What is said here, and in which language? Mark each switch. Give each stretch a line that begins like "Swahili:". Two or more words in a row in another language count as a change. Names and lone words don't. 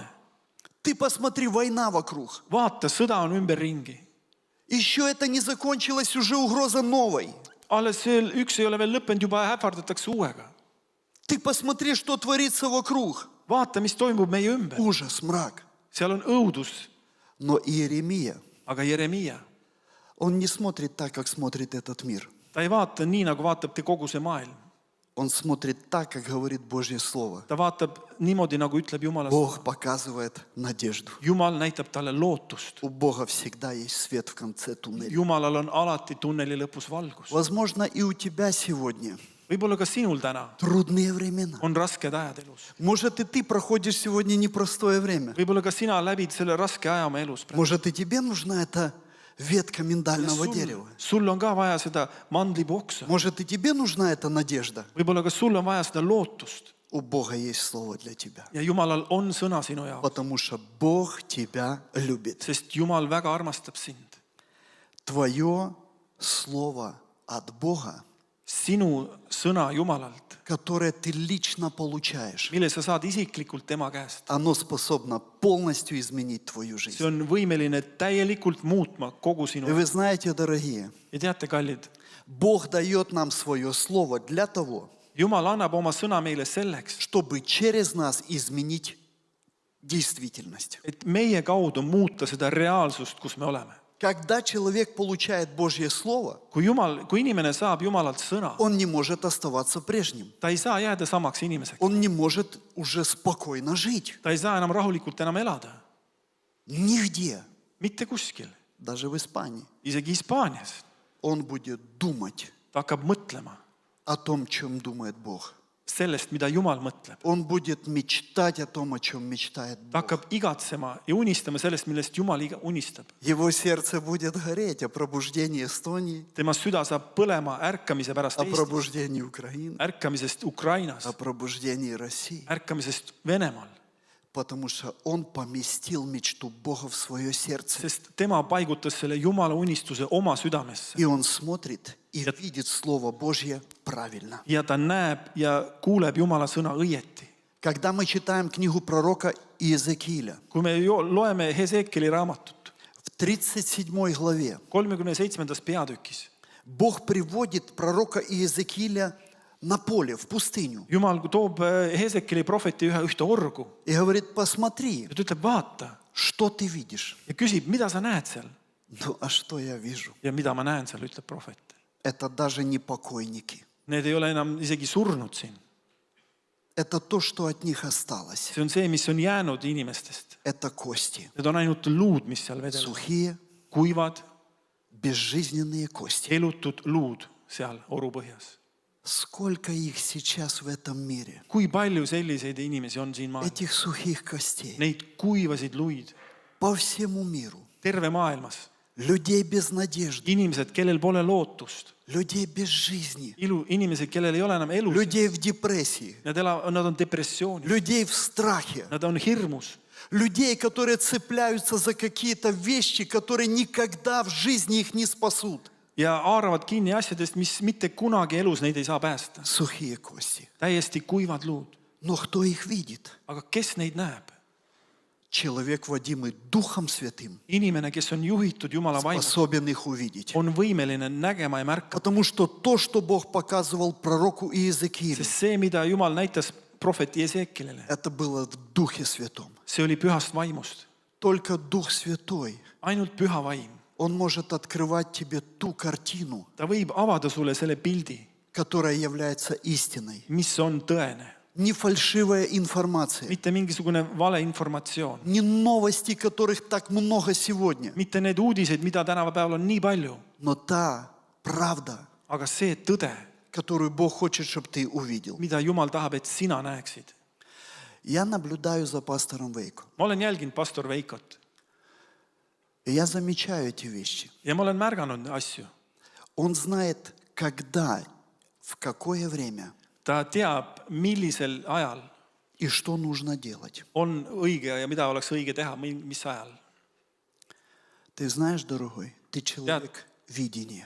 Russian: Ты посмотри, война вокруг.
Estonian: Vaata, sõda on ümberringi.
Russian: Еще это не закончилось, уже угроза новой.
Estonian: Alles üks ei ole veel lõppenud, juba ähvardatakse uuega.
Russian: Ты посмотри, что творится вокруг.
Estonian: Vaata, mis toimub meie ümber.
Russian: Ужас, мрак.
Estonian: Seal on õudus.
Russian: Но Иеремия,
Estonian: Aga Jeremiah,
Russian: он не смотрит так, как смотрит этот мир.
Estonian: ta ei vaata nii, nagu vaatab te kogu see maailm.
Russian: Он смотрит так, как говорит Божье Слово.
Estonian: Ta vaatab niimoodi, nagu ütleb Jumala.
Russian: Бог показывает надежду.
Estonian: Jumal näitab talle lootust.
Russian: У Бога всегда есть свет в конце туннеля.
Estonian: Jumalal on alati tunneli lõpus valgus.
Russian: Возможно, и у тебя сегодня
Estonian: Võib-olla ka sinul täna
Russian: трудные времена.
Estonian: on rasked ajad elus.
Russian: Может, и ты проходишь сегодня непростое время.
Estonian: Võib-olla ka sina läbid selle raske aja oma elus.
Russian: Может, и тебе нужна эта ветка миндального дерева.
Estonian: Sul on ka vaja seda mandlipoksa.
Russian: Может, и тебе нужна эта надежда.
Estonian: Võib-olla ka sul on vaja seda lootust.
Russian: У Бога есть слово для тебя.
Estonian: Ja Jumalal on sõna sinu jaoks.
Russian: Потому что Бог тебя любит.
Estonian: Sest Jumal väga armastab sind.
Russian: Твое слово от Бога,
Estonian: Sinu sõna Jumalalt,
Russian: которое ты лично получаешь,
Estonian: mille sa saad isiklikult tema käest.
Russian: оно способно полностью изменить твою
Estonian: See
Russian: жизнь.
Estonian: on võimeline täielikult muutma kogu
Russian: И
Estonian: sinu.
Russian: вы знаете, дорогие,
Estonian: Ja teate, kallid,
Russian: Бог дает нам свое слово для того,
Estonian: Jumal annab oma sõna meile selleks,
Russian: чтобы через нас изменить действительность.
Estonian: et meie kaudu muuta seda reaalsust, kus me oleme.
Russian: Когда человек получает Божье Слово,
Estonian: Kui inimene saab Jumalalt sõna,
Russian: он не может оставаться прежним.
Estonian: ta ei saa jääda samaks inimeseks.
Russian: Он не может уже спокойно жить.
Estonian: Ta ei saa enam rahulikult enam elada.
Russian: Нигде,
Estonian: Mitte kuskil.
Russian: даже в Испании.
Estonian: Isegi Hispaanias.
Russian: Он будет думать
Estonian: Ta hakkab mõtlema
Russian: о том, чем думает Бог.
Estonian: sellest, mida Jumal mõtleb.
Russian: Он будет mечтать о том, о чем мечтает
Estonian: Ta
Russian: Бог.
Estonian: hakkab igatsema ja unistama sellest, millest Jumal unistab.
Russian: Его сердце будет гореть о пробуждении Эстонии,
Estonian: Tema süda saab põlema ärkamise pärast
Russian: о
Estonian: Eestis,
Russian: пробуждении Украины,
Estonian: ärkamisest Ukrainas,
Russian: о пробуждении России.
Estonian: ärkamisest Venemaal.
Russian: Потому что он поместил мечту Бога в свое сердце.
Estonian: Sest tema paigutas selle Jumala unistuse oma südamesse.
Russian: И он смотрит и видит Слово Божье правильно.
Estonian: Ja ta näeb ja kuuleb Jumala sõna õieti.
Russian: Когда мы читаем книгу пророка Иезекииля,
Estonian: Kui me loeme Hesekieli raamatut
Russian: в 37 главе
Estonian: 37. peatükis,
Russian: Бог приводит пророка Иезекииля на поле, в пустыню.
Estonian: Jumal toob Hesekieli prohveti ühte orgu
Russian: И говорит, посмотри,
Estonian: ja ta ütleb, vaata,
Russian: что ты видишь.
Estonian: ja küsib, mida sa näed seal.
Russian: Ну, а что я вижу?
Estonian: Ja mida ma näen seal, ütleb prohvet.
Russian: Это даже не покойники.
Estonian: Need ei ole enam isegi surnud siin.
Russian: Это то, что от них осталось.
Estonian: See on see, mis on jäänud inimestest.
Russian: Это кости.
Estonian: Need on ainult luud, mis seal vedelevad.
Russian: Сухие,
Estonian: Kuivad,
Russian: безжизненные кости.
Estonian: elutud luud seal oru põhjas.
Russian: Сколько их сейчас в этом мире?
Estonian: Kui palju selliseid inimesi on siin maailmas?
Russian: Этих сухих костей.
Estonian: Neid kuivasid luid
Russian: По всему миру.
Estonian: terve maailmas.
Russian: Людей без надежды.
Estonian: Inimesed, kellel pole lootust.
Russian: Людей без жизни.
Estonian: Inimesed, kellel ei ole enam elu.
Russian: Людей в депрессии.
Estonian: Nad on depressioonis.
Russian: Людей в страхе.
Estonian: Nad on hirmus.
Russian: Людей, которые цепляются за какие-то вещи, которые никогда в жизни их не спасут.
Estonian: Ja haaravad kinni asjadest, mis mitte kunagi elus neid ei saa päästa.
Russian: Сухие кости.
Estonian: Täiesti kuivad luud.
Russian: Но кто их видит?
Estonian: Aga kes neid näeb?
Russian: Человек, водимый Духом Святым,
Estonian: Inimene, kes on juhitud Jumala vaimust,
Russian: способен их увидеть.
Estonian: on võimeline nägema ja märkama.
Russian: Потому что то, что Бог показывал пророку Иезекиилю,
Estonian: Sest see, mida Jumal näitas prohveti Hesekilele,
Russian: это было в Духе Святом.
Estonian: see oli pühast vaimust.
Russian: Только Дух Святой,
Estonian: Ainult püha vaim.
Russian: Он может открывать тебе ту картину,
Estonian: Ta võib avada sulle selle pildi,
Russian: которая является истиной.
Estonian: mis on tõene.
Russian: Не фальшивая информация,
Estonian: Mitte mingisugune valeinformatsioon.
Russian: не новости, которых так много сегодня,
Estonian: Mitte need uudised, mida tänapäeval on nii palju.
Russian: но та правда,
Estonian: Aga see tõde,
Russian: которую Бог хочет, чтобы ты увидел.
Estonian: mida Jumal tahab, et sina näeksid.
Russian: Я наблюдаю за пастором Вейко.
Estonian: Ma olen jälginud pastor Veikot.
Russian: И я замечаю эти вещи.
Estonian: ja ma olen märganud asju.
Russian: Он знает, когда, в какое время
Estonian: Ta teab, millisel ajal
Russian: и что нужно делать.
Estonian: on õige ja mida oleks õige teha, mis ajal.
Russian: Ты знаешь, дорогой, ты человек видения.